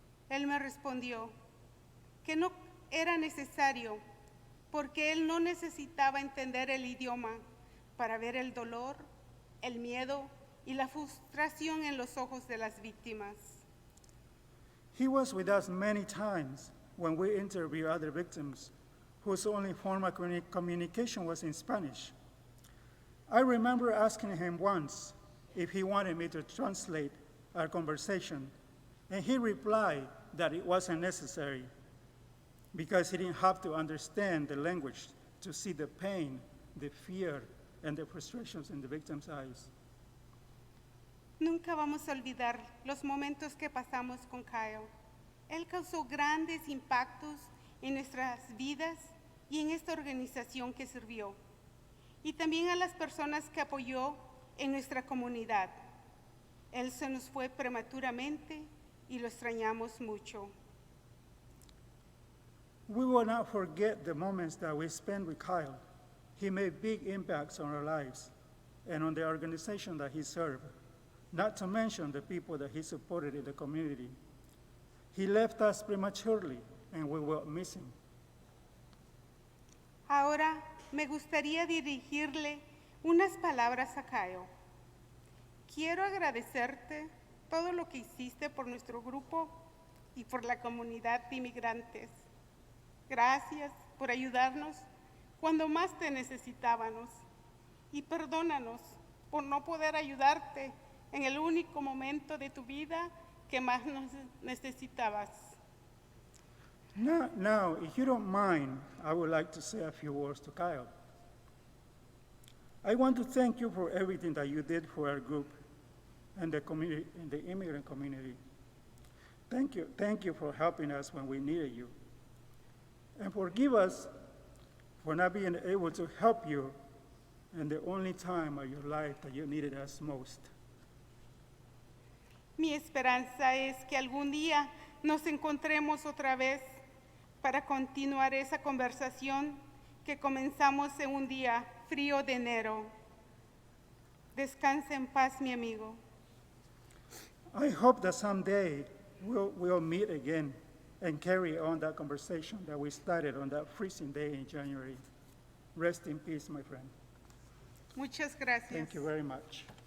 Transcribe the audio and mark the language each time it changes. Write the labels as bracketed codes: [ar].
[es] Él me respondió que no era necesario porque él no necesitaba entender el idioma para ver el dolor, el miedo y la frustración en los ojos de las víctimas. [en] He was with us many times when we interviewed other victims whose only form of communication was in Spanish. I remember asking him once if he wanted me to translate our conversation, and he replied that it wasn't necessary because he didn't have to understand the language to see the pain, the fear, and the frustrations in the victim's eyes. [es] Nunca vamos a olvidar los momentos que pasamos con Kyle. Él causó grandes impactos en nuestras vidas y en esta organización que sirvió, y también a las personas que apoyó en nuestra comunidad. Él se nos fue prematuramente y lo extrañamos mucho. [en] We will not forget the moments that we spent with Kyle. He made big impacts on our lives and on the organization that he served, not to mention the people that he supported in the community. He left us prematurely, and we will miss him. [es] Ahora me gustaría dirigirle unas palabras a Kyle. Quiero agradecerte todo lo que hiciste por nuestro grupo y por la comunidad de inmigrantes. Gracias por ayudarnos cuando más te necesitábamos, y perdónanos por no poder ayudarte en el único momento de tu vida que más nos necesitabas. [en] Now, if you don't mind, I would like to say a few words to Kyle. I want to thank you for everything that you did for our group and the community, and the immigrant community. Thank you for helping us when we needed you. And forgive us for not being able to help you in the only time of your life that you needed us most. [es] Mi esperanza es que algún día nos encontremos otra vez para continuar esa conversación que comenzamos en un día frío de enero. Descansa en paz, mi amigo. [en] I hope that someday we'll meet again and carry on that conversation that we started on that freezing day in January. Rest in peace, my friend. [es] Muchas gracias. [en] Thank you very much.